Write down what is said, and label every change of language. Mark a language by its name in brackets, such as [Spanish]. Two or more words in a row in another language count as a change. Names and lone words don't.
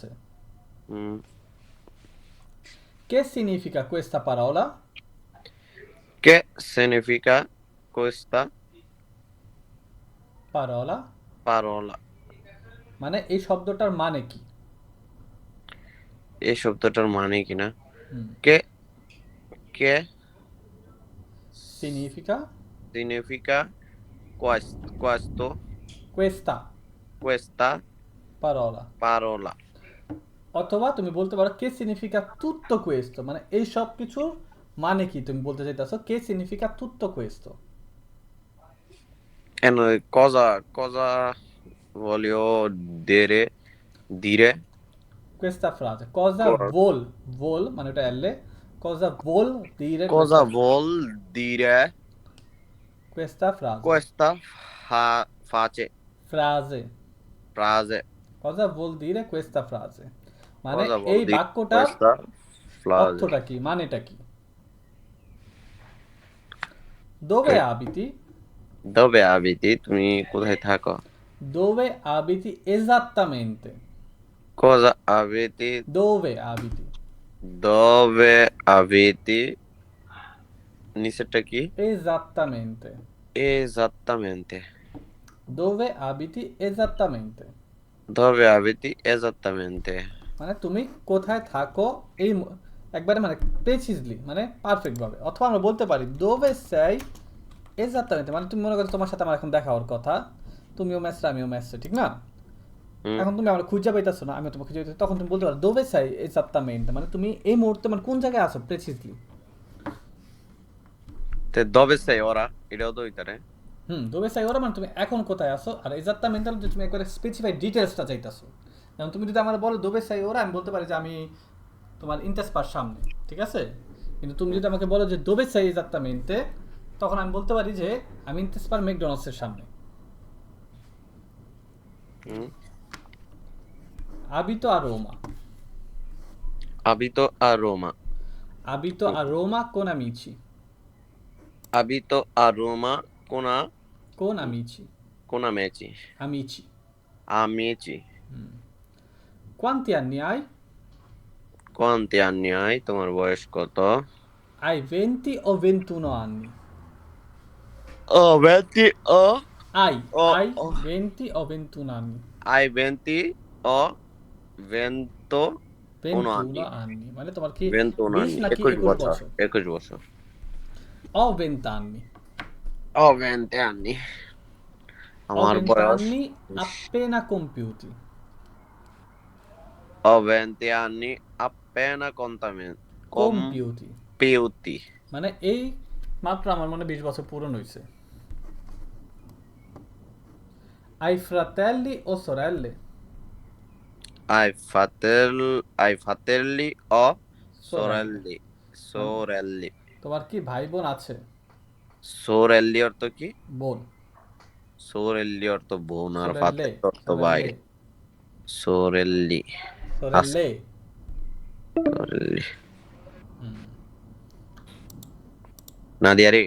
[Italian] Mm. Che significa questa parola? Che significa questa Parola parola? [Bangla] মানে এই শব্দটার মানে কি? এই শব্দটার মানে কি না? হুম। [Italian] Che che Significa significa questo questa parola. parola? [Bangla] অথবা তুমি বলতে পারো [Italian] che significa tutto questo, [Bangla] মানে এই সব কিছুর মানে কি তুমি বলতে চাইতেছো? [Italian] কে significa tutto questo? E noi cosa voglio dire Questa frase cosa Cor- vuol [Bangla] মানে ওটা [Italian] L, cosa vuol dire cosa vuol dire questa frase? questa Frase. frase? Cosa vuol dire questa frase? [Bangla] মানে [Italian] Cosa vuol [Bangla] এই [Italian] dire [Bangla] বাক্যটার [Italian] questa frase? [Bangla] অর্থটা কি, মানেটা কি? [Italian] Dove [English] Okay. [Italian] abiti? Dove abiti? [Bangla] তুমি কোথায় থাকো? [Italian] Dove abiti esattamente? Cosa abiti? Dove abiti? Dove abiti? [Bangla] নিচেরটা কি? [Italian] Esattamente. Esattamente. Dove abiti esattamente? Dove abiti esattamente? [Bangla] মানে তুমি কোথায় থাকো এই একবারে মানে প্রেসিজলি মানে পারফেক্ট ভাবে। অথবা আমরা বলতে পারি [Italian] dove sei esattamente, [Bangla] মানে তুমি মনে করো তোমার সাথে আমার এখন দেখা হওয়ার কথা, তুমিও মেসে আমিও মেসে, ঠিক না? হুম। এখন তুমি আমার খুঁজে পাইতেছো না, আমিও তোমাকে খুঁজে পাইতেছি, তখন তুমি বলতে পারো [Italian] dove sei esattamente, [Bangla] মানে তুমি এই মুহূর্তে মানে কোন জায়গায় আছো প্রেসিজলি। [Italian] তে dove sei ora? [Bangla] এটাও তো ওইটারে। [Italian] dove sei ora [Bangla] মানে তুমি এখন কোথায় আছো, আর esattamente হলো যে তুমি একবারে স্পেসিফাইড ডিটেইলসটা চাইতাছো। যেমন তুমি যদি আমার বলো [Italian] dove sei ora, [Bangla] আমি বলতে পারি যে আমি তোমার ইন্টাসপার সামনে, ঠিক আছে? কিন্তু তুমি যদি আমাকে বলো যে [Italian] dove sei esattamente, [Bangla] তখন আমি বলতে পারি যে আমি ইন্টাসপার ম্যাকডোনাল্ডসের সামনে। হুম। [Italian] Abito a Roma. Abito a Roma. Abito a Roma con amici. Abito a Roma Con amici. con amici. Amici. Amici. Quanti anni hai? Quanti anni hai? তোমার বয়স কত? Hai 20 o 21 anni? Oh, 20 o Hai 20 o 21 anni? hai 20 o 21 21 anni. anni. [Bangla] মানে তোমার কি [Italian] 21 20 anni. [Bangla] নাকি 21 21 বছর। বছর? 21 বছর। [Italian] Ho 20 anni. Ho 20 anni. Ho [Bangla] আমার [Italian] 20 [Bangla] বয়স [Italian] anni appena compiuti. Ho 20 anni appena Compiuti. compiuti. [Bangla] মানে এই মাত্র আমার মনে 20 বছর পূরণ হয়েছে। [Italian] Hai fratelli o sorelle? Hai fratelli o Sorelle. sorelli? [Bangla] তোমার কি ভাই বোন আছে? Sorelli অর্থ কি? বোন। Sorelli অর্থ বোন আর [Italian] Sorelle. [Bangla] fratelli অর্থ ভাই। Sorelli. [Italian] Sorelle. [Bangla] Sorelli. নাদিয়া রে,